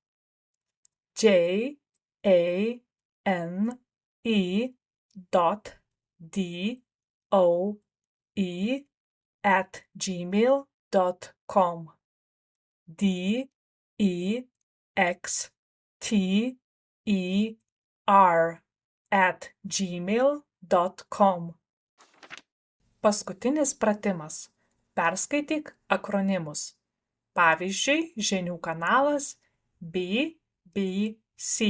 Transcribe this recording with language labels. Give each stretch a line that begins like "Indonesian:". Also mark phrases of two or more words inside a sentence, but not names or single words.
Lithuanian: JANE.DOE@gmail.com. DEXTER@gmail.com. Paskutinis pratimas. Perskaityk akronimus. Pavyzdžiui, žinių kanalas BBC.